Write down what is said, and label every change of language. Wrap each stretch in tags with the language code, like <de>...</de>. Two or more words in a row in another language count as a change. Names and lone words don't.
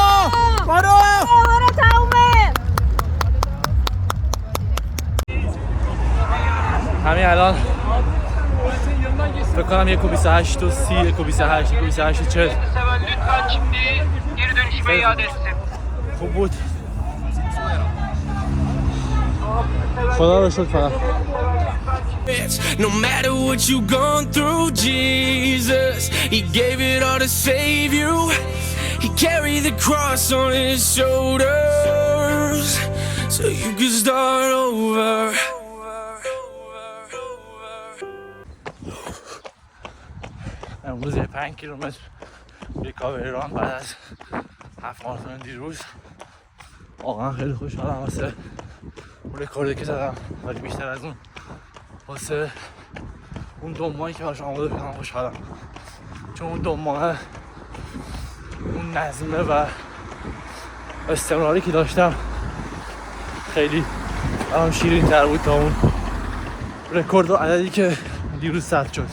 <fa>Bravo تمومه. همین الان فکر کنم 1.28 و 30 1.28 1.28 و 40</fa> <tr>Lütfen şimdi geri dönüşme iade etsin.</tr> <fa>خوب بود. خدا رو شکر. فقط</fa> <en>No matter what you gone through, Jesus, He gave it all to save you. He carried the cross on His shoulders so you could start over.</en> <fa>امروز 5 کیلومتر ریکاوری ران بعد از 7 ماراتون دیروز. واقعا خیلی خوشحالم واسه اون رکوردی که زدم، ولی بیشتر از اون واسه اون 2 ماهی که باش آماده شدم خوشحالم، چون اون 2 ماه اون نظمه و استمراری که داشتم خیلی برام شیرین تر بود تا اون رکورد و عددی که دیروز ثبت شد.</fa>